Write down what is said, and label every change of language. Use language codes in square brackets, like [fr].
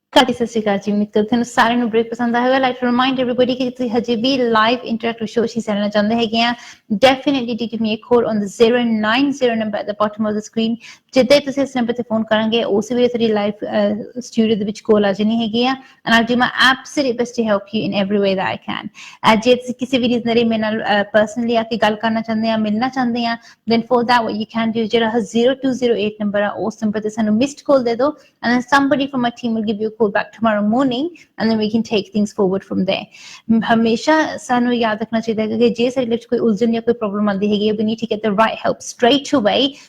[pa] ਸਤਿ ਸ਼੍ਰੀ ਅਕਾਲ ਜੀ, ਉਮੀਦ ਕਰਦੀ ਤੁਹਾਨੂੰ ਸਾਰਿਆਂ ਨੂੰ ਬ੍ਰੇਕ ਪਸੰਦ ਆਇਆ ਹੋਵੇਗਾ। [en] like to remind everybody [pa] ਕਿ ਤੁਸੀਂ ਹਜੇ ਵੀ ਲਾਈਵ ਇੰਟਰੈਕਟਿਵ ਸ਼ੋਅ ਹਿੱਸਾ ਲੈਣਾ ਚਾਹੁੰਦੇ ਹੈਗੇ ਆ, [en] Definitely do give me a call on the 090 number at the bottom of the screen. [pa] ਜਿੱਦਾਂ ਹੀ ਤੁਸੀਂ ਇਸ ਨੰਬਰ ਤੇ ਫੋਨ ਕਰਾਂਗੇ, ਉਸ ਵੇਲੇ ਤੁਹਾਡੀ ਲਾਈਵ ਸਟੂਡੀਓ ਦੇ ਵਿੱਚ ਕਾਲ ਆ ਜਾਣੀ ਹੈਗੀ ਆ, [en] And I'll do my absolute best to help you in every way that I can. [pa] ਜੇ ਤੁਸੀਂ ਕਿਸੇ ਵੀ ਰੀਜ਼ਨ ਲਈ ਮੇਰੇ ਨਾਲ ਪਰਸਨਲੀ ਆ ਕੇ ਗੱਲ ਕਰਨਾ ਚਾਹੁੰਦੇ ਆ, ਮਿਲਣਾ ਚਾਹੁੰਦੇ ਆ, [en] then for that what you can do, [pa] ਜਿਹੜਾ 0208 ਨੰਬਰ ਆ, ਉਸ ਨੰਬਰ ਤੇ ਸਾਨੂੰ ਮਿਸਡ ਕਾਲ ਦੇ ਦਿਓ, [en] and then somebody from my team will give you a call back tomorrow morning, and then we can take things forward from there. [pa] ਹਮੇਸ਼ਾ ਸਾਨੂੰ ਯਾਦ ਰੱਖਣਾ ਚਾਹੀਦਾ ਹੈ ਕਿ ਜੇ ਸਾਡੀ ਲਾਈਫ 'ਚ ਕੋਈ ਉਲਝਣ ਜਾਂ ਕੋਈ ਪ੍ਰੋਬਲਮ ਆਉਂਦੀ ਹੈਗੀ, [en] we need to get the right help straight away.